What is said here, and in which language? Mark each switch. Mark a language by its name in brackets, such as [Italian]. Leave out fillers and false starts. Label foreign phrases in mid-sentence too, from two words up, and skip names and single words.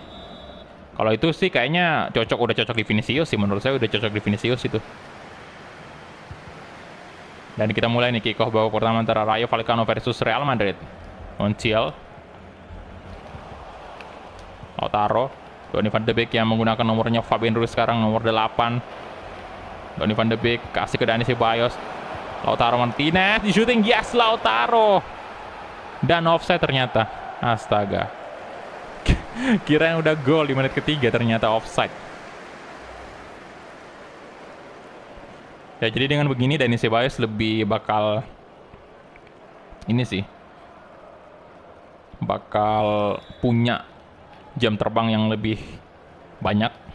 [Indonesian] Kalau itu sih kayaknya udah cocok di Vinicius sih, menurut saya udah cocok di Vinicius itu. Dan kita mulai nih [English] kick off [Indonesian] babak pertama antara Rayo Vallecano versus Real Madrid. Montiel, Lautaro, Donny van de Beek yang menggunakan nomornya Fabian Ruiz sekarang nomor 8. Donny van de Beek kasih ke Dani Ceballos. Lautaro Martinez di shooting, yes Lautaro. Dan offside ternyata. Astaga. Kirain udah gol di menit ketiga, ternyata offside. Ya jadi dengan begini Dani Ceballos lebih bakal punya jam terbang yang lebih banyak.